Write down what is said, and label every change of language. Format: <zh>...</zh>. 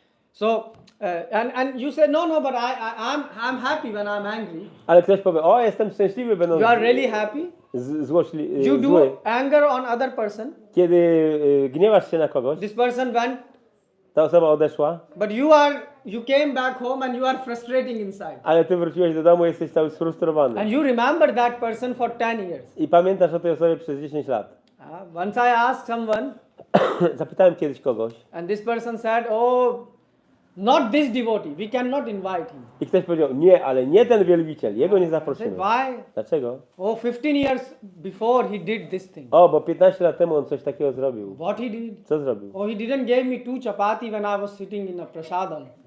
<en>So, and you say no, but I'm happy when I'm angry.</en> <pl>Ale ktoś powie, o, jestem szczęśliwy, będąc</pl> <en>You are really happy. You</en> <pl>zły.</pl> <en>do anger on other person.</en> <pl>Kiedy gniewasz się na kogoś,</pl> <en>This person went,</en> <pl>ta osoba odeszła,</pl> <en>but you came back home and you are frustrating inside.</en> <pl>ale ty wróciłeś do domu i jesteś cały sfrustrowany.</pl> <en>And you remember that person for 10 years.</en> <pl>I pamiętasz o tej osobie przez 10 lat.</pl> <en>Once I asked someone,</en> <pl>Zapytałem kiedyś kogoś</pl> <en>and this person said, "Oh, not this devotee. We cannot invite him."</en> <pl>i ktoś powiedział, nie, ale nie ten wielbiciel, jego nie</pl> <en>I said,</en> <pl>zaprosimy.</pl> <en>"Why?</en> <pl>Dlaczego?</pl> <en>Oh, 15 years before he did this thing.</en> <pl>O, bo 15 lat temu on coś takiego zrobił.</pl> <en>What he did?</en> <pl>Co zrobił?</pl> <en>Oh, he didn't give me 2 chapati when I was sitting in a prasadam.</en>